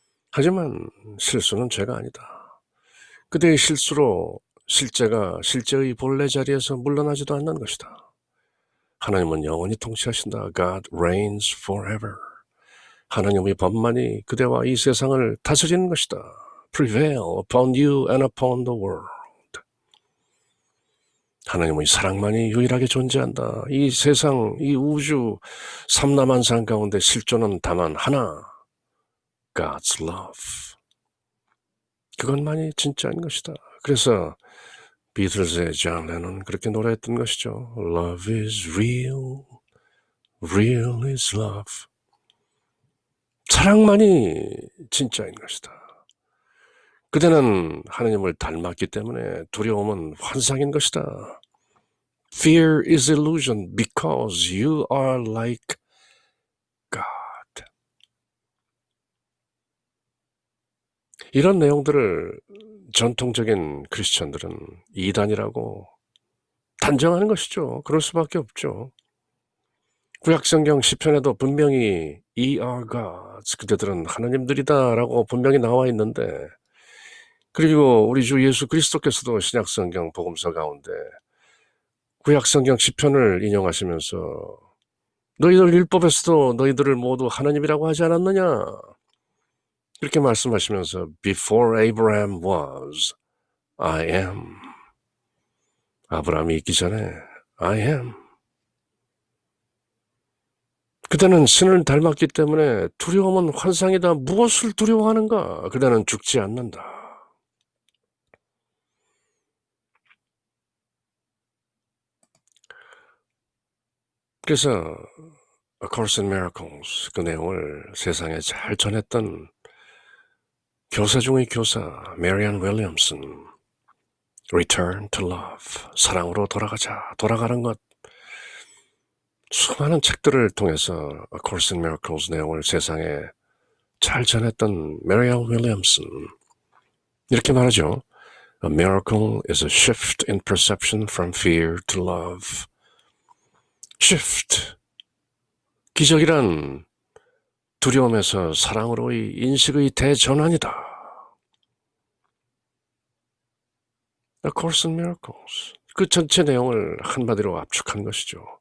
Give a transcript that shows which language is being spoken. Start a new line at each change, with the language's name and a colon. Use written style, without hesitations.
Korean: 하지만 실수는 죄가 아니다. 그대의 실수로 실제가 실제의 본래 자리에서 물러나지도 않는 것이다. 하나님은 영원히 통치하신다.
English: God reigns forever.
Korean: 하나님의 법만이 그대와 이 세상을 다스리는 것이다.
English: Prevail upon you and upon the world.
Korean: 하나님의 사랑만이 유일하게 존재한다. 이 세상, 이 우주 삼라만상 가운데 실존은 다만 하나.
English: God's love.
Korean: 그것만이 진짜인 것이다. 그래서 비틀즈의 존 레논은 그렇게 노래했던 것이죠.
English: Love is real, real is love.
Korean: 사랑만이 진짜인 것이다. 그대는 하나님을 닮았기 때문에 두려움은 환상인 것이다.
English: Fear is illusion because you are like God.
Korean: 이런 내용들을 전통적인 크리스천들은 이단이라고 단정하는 것이죠. 그럴 수밖에 없죠. 구약성경 시편에도 분명히
English: Ye are gods,
Korean: 그대들은 하나님들이다라고 분명히 나와 있는데 그리고 우리 주 예수 그리스도께서도 신약성경 복음서 가운데 구약성경 시편을 인용하시면서 너희들 율법에서도 너희들을 모두 하나님이라고 하지 않았느냐? 그렇게 말씀하시면서
English: Before Abraham was, I am.
Korean: 아브라함이 있기 전에
English: I am.
Korean: 그대는 신을 닮았기 때문에 두려움은 환상이다. 무엇을 두려워하는가? 그대는 죽지 않는다. 그래서 A Course in Miracles 그 내용을 세상에 잘 전했던 교사 중의 교사 메리안 윌리엄슨 Return to Love 사랑으로 돌아가자 돌아가는 것 수많은 책들을 통해서 A Course in Miracles 내용을 세상에 잘 전했던 메리안 윌리엄슨 이렇게 말하죠.
English: A miracle is a shift in perception from fear to love. shift.
Korean: 기적이란 두려움에서 사랑으로의 인식의 대전환이다.
English: A Course in Miracles.
Korean: 그 전체 내용을 한마디로 압축한 것이죠.